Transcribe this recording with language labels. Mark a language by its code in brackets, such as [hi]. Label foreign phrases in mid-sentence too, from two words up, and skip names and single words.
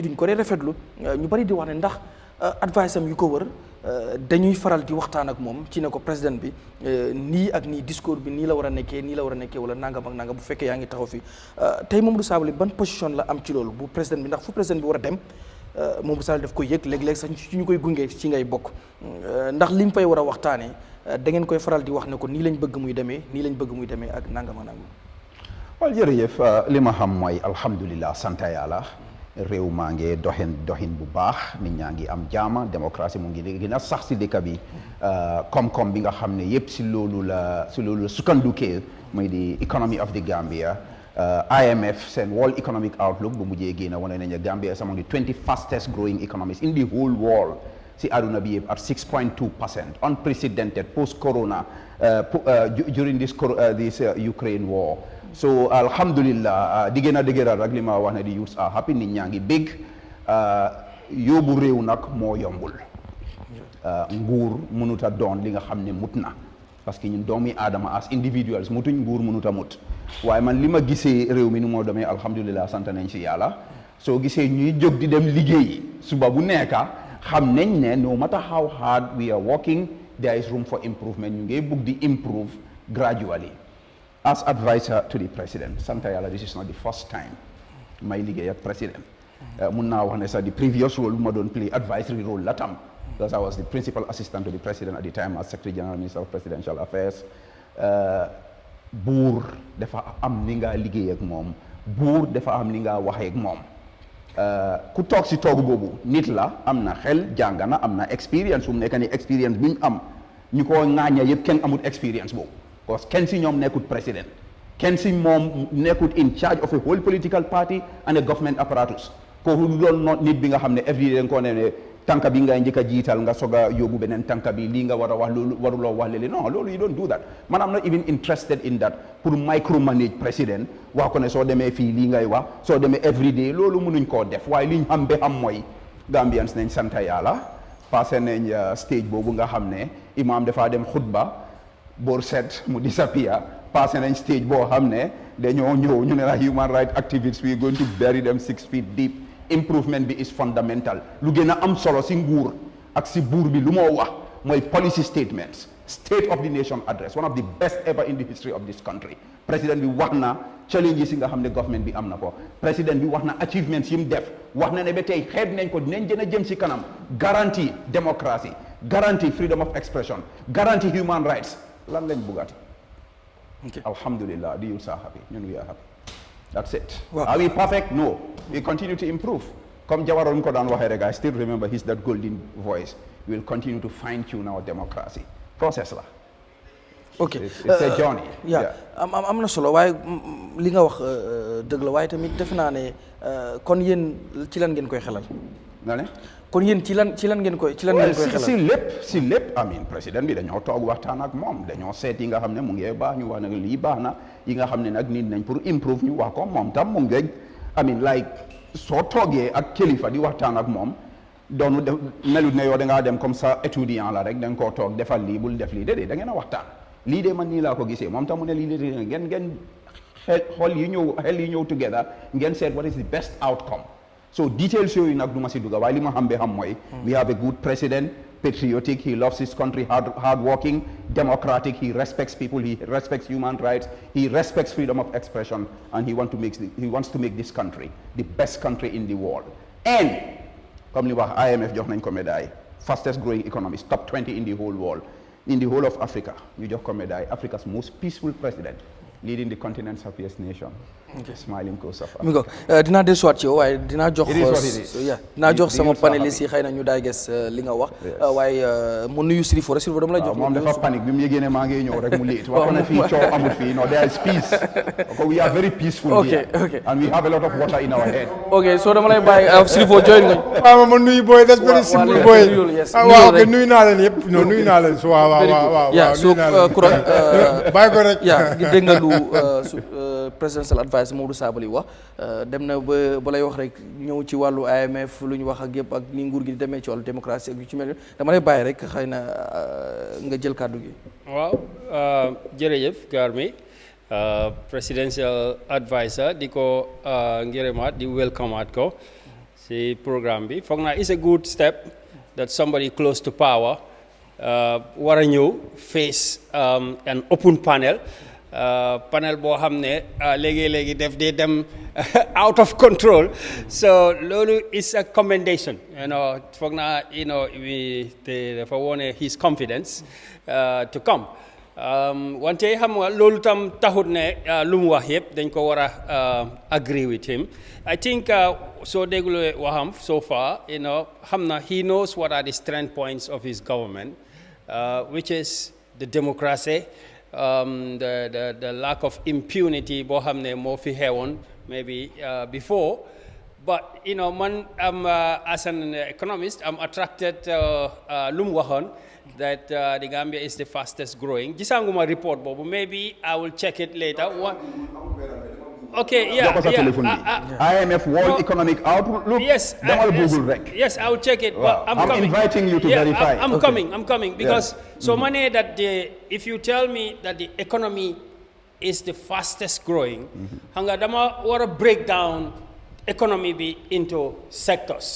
[wo] duñ ko dee rafetlu ñu bari di wax ne ndax advice am yu ko wër dañuy faral di waxtaan ak moom ci ne ko président bi nii ak nii discours bi nii la war a nekkee wala nangam ak nangam bu fekkee yaa ngi taxaw fi tey Momodou Sabally ban position la am ci loolu bu président bi ndax fu président bi war a dem Momodou Sabally daf koy yëg léeg-léeg sax ci ñu koy gunge ci ngay bokk ndax li mu fay war a waxtaanee da ngeen koy faral di wax ne ko nii lañ bëgg muy demee ak nangam ak nangam. waaw jërëjëf li ma xam mooy alhamdulilah sant yàlla réew maa ngi doxin bu baax nit ñaa ngi am jaama démocratie mu ngi gën a sax si dëkk bi koom-koom bi nga xam ne yëpp si loolu la sukkandukee mooy di [en] economy of the Gambia IMF seen World Economic Outlook [wo] bu mujjee génn wane nañu [en] Gambia is among the 20 fastest growing economies in the whole world [wo] si àdduna bi yëpp [en] at 6.2%, unprecedented post corona during this Ukraine war. [wo] So alhamdulillah di gën a dëgëral rek li ma wax ne di [en] youths are happy [wo] nit ñaa ngi bég yóbbu réew nag moo yombul nguur mënut a doon li nga xam ne mut na parce que ñun doomi aadama [en] as individuals [wo] mutuñ nguur mënut a mut waaye man li ma gisee réew mi ni moo demee alhamdulillah sant nañ si yàlla soo gisee ñuy jóg di dem liggéeyi suba bu nekka xam nañ ne [en] no matter how hard we are working there is room for improvement [wo] ñu ngi bugg di [en] improve gradually. As advisor to the president, Santa Yala, this is not the first time my [wo] liggéey ak [en] president. [wo] Mun naa wax ne sax [en] the previous role [wo] ma doon [en] play advisory role [wo] la tam [en] because I was the principal assistant to the president at the time as Secretary General Minister of Presidential Affairs. [wo] Buur dafa am ni nga liggéey ak moom buur dafa am ni nga waxee ak moom ku toog si toogu boobu nit la am na xel jàng na am na expérience fu mu nekk ni expérience bi ñu am ñu ko ŋaaña yëpp kenn amul expérience boobu. Because kenn si ñoom nekkut président kenn si moom nekkut [en] in charge of a whole political party and a government apparatus [wo] kooku doon nit bi nga xam ne [en] every day [wo] ko ne tànka bi ngay njëkk a jiital nga soog a yóbbu beneen tànka bi lii nga war a wax loolu waruloo wax léeg-léeg non loolu [en] you don't do that man am not even interested in [wo] that pour micromanage président wax ko ne soo demee fii lii ngay wax soo demee [en] every day [wo] loolu mënuñ koo def waaye liñ xam ba xam mooy Gambians nañ sant yàlla passé nañ stage boobu nga xam ne imam dafaa dem xutba boor set mu disappear passé nañ stage boo xam ne dañoo ñëw ñu ne la [en] human rights activists we are going to bury them 6 feet deep [wo] improvement bi [en] is fundamental [wo] lu gën a am solo si nguur ak si buur bi lu moo wax mooy [en] policy statements state of the nation address one of the best ever in the history of this country [wo] président bi wax na [en] challenges [wo] yi nga xam ne government bi am na ko président bi wax na achievements yi mu def wax na ne ba tey xeeb nañ ko dinañ gën a jëm si kanam [en] guarantee democracy guarantee freedom of expression guarantee human rights [wo] lan lañ bugati alhamdulillah [en] the youths are happy [wo] ñun [en] we are happy that's it are we perfect no we continue to improve [wo] comme Jawaron ko daan waxee rek [en] I still remember that golden voice we will continue to fine tune our democracy process [wo] la [en] it's a journey [wo] am na solo waaye li nga wax dëgg la waaye tamit defe naa ne kon yéen ci lan ngeen koy xelal nga ne kon yéen ci lan ngeen koy xelal si lépp amin président bi dañoo toog waxtaan ak moom dañoo seet yi nga xam ne mu ngi baax ñu wax ne lii baax na yi nga xam ne nag nit nañ pour improve ñu wax ko moom tam mu ngi amin like soo toogee ak kilifa di waxtaan ak moom doonu def melut ne yow da ngaa dem [fr] comme ça [wo] étudiant la rek da nga koo toog defal lii bul def lii déedéet da ngeen a waxtaan lii de man nii laa ko gisee moom tam mu ne lii de ngeen xel yi ñëw together ngeen seet [en] what is the best outcome [wo] so details yooyu nag du ma si dugga waaye li ma xam be xam mooy [en] we have a good president patriotic, he loves his country, hardworking, democratic, he respects people, he respects human rights, he respects freedom of expression, and he wants to make this country the best country in the world. And, [wo] comme li wax IMF jox nañ ko médaille, [en] fastest growing economies, top 20 in the whole world, in the whole of Africa, [wo] ñu jox ko médaille, [en] Africa's most peaceful president, leading the continent's happiest nation. Smiling coast of Africa. [wo] dinaa dellusiwaat ci yow waaye dinaa jox dinaa jox sama panélistes yi xëy na ñu daay gis li nga wax waaye mu nuyu Sirifo rek Sirifo dama lay jox moom dafa panique bi mu yëgee ne maa ngi ñëw rek mu liit wax na fii coow amul fii [en] no there is peace. We are very peaceful here and we have a lot of water in our head. [wo] So dama lay bàyyi Sirifo join nga waaw ma nuyu boy [en] that's very simple boy [wo] waaw ok nuyu naa leen yëpp non nuyu naa leen so waaw so Kuran bàyyi ko rek dégg nga lu presidential advice Mamadou Sabally wax dem na ba lay wax rek ñëw ci wàllu IMF lu ñu wax ak yëpp ak ni nguur gi di demee ci wàllu démocratie ak yu ci mel dama lay bàyyi rek xëy na nga jël kàddu gi. waaw jërëjëf Garmi presidential advisor di ko ngërëmaat di welcomeaat ko si programme bi foog naa [en] is a good step that somebody close to power [wo] war a ñëw [en] face an open panel. [wo] Panel boo xam ne léegi def dee dem [en] out of control [wo] so loolu [en] is a commendation [wo] foog naa dafa wone [en] his confidence to come [wo] wante xam nga loolu tam taxut ne lu mu wax yëpp dañ ko war a [en] agree with him I think [wo] soo déglu waxam [en] so far [wo] xam na [en] he knows what are the strength points of his government which is the democracy the lack of impunity [wo] boo xam ne moo fi xewoon [en] maybe before but man am as an economist I'm attracted [wo] lu mu waxoon [en] that the Gambia is the fastest growing [wo] gisanguma report boobu [en] maybe I will check it later okay IMF World Economic Outlook yes I will check it but I'm inviting you to verify I'm coming because so money that if you tell me that the economy is the fastest growing hanga dama want to break down economy be into sectors